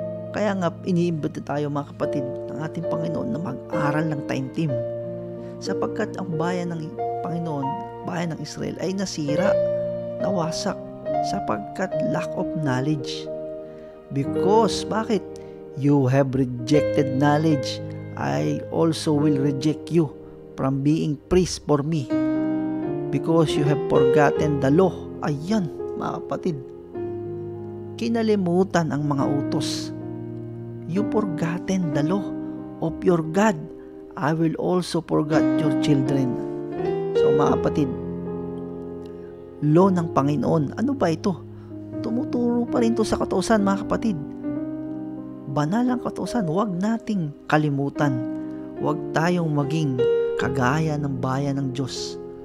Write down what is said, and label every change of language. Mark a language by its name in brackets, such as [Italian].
[Filipino] Kaya nga iniimbita tayo mga kapatid ng ating Panginoon na mag-aral ng taimtim, sapagkat ang bayan ng Panginoon, bayan ng Israel ay nasira, nawasak sapagkat [English] lack of knowledge. [Filipino] Because bakit? [English] You have rejected knowledge, I also will reject you from being priest for me, because you have forgotten the law. [Filipino] Ayan mga kapatid, kinalimutan ang mga utos. [English] You forgotten the law of your God, I will also forget your children. [Filipino] So mga kapatid, law ng Panginoon, ano ba ito? Tumuturo pa rin ito sa kautusan mga kapatid. Banal ang kautusan, huwag nating kalimutan. Huwag tayong maging kagaya ng bayan ng Diyos.